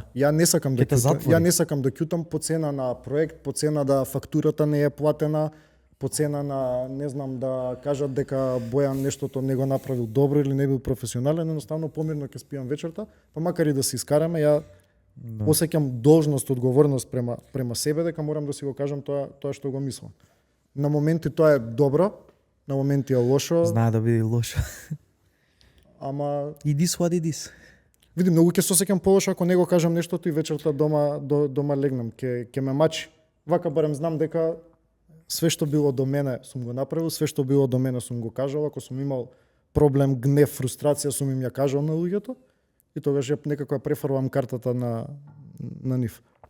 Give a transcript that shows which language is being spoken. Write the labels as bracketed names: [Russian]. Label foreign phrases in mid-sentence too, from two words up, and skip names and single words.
[Macedonian] Ја не сакам да кјутам по цена на проект, по цена да фактурата не е платена, по цена на, не знам, да кажат дека Бојан нештото не го направил добро или не бил професионален, едноставно помирно ќе спијам вечерта, па макар и да се искараме, ја осеќам должност, одговорност према себе дека морам да си го кажам тоа што го мислам. На моменти тоа е добро, на моменти е лошо. Знае да биде лошо. Ама [English] it is what it is. [Macedonian] Види, многу ќе се осеќам полошо ако не го кажам нештото и вечерта дома легнам, ќе ме мачи. Вака барем знам дека све што било до мене сум го направил, све што било до мене сум го кажал, ако сум имал проблем, гнев, фрустрација, сум им ја кажал на луѓето и тогаш ја некако ја префрлам картата на нив.